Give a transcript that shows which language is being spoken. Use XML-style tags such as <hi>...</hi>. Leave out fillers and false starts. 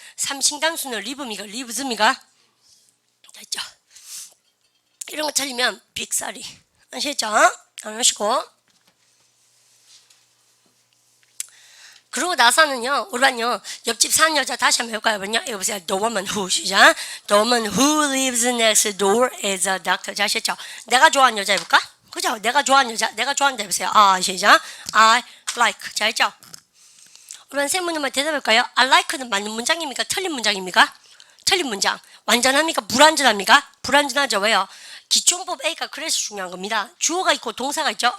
<ko>3인칭 단수는 live입니까? lives입니까? 됐죠. 이런 거 틀리면 빅살이 아시겠죠? 안 하시고 그러고 나서는요, 우리는요, 옆집 사는 여자 다시 한번 해볼까요? 이거 보세요.</ko> <en>The woman who,</en> <ko>시작.</ko> <en>The woman who lives next door is a doctor.</en> <ko>자, 아시죠? 내가 좋아하는 여자 해볼까? 그죠? 내가 좋아하는 여자, 내가 좋아한다 해보세요. 시작. I like. 자, 했죠? 우리는 세 문제만 대답할까요? I like는 맞는 문장입니까? 틀린 문장입니까? 틀린 문장. 완전합니까? 불완전합니까? 불완전하죠. 왜요? 기초문법 A가 그래서 중요한 겁니다. 주어가 있고 동사가 있죠.</ko>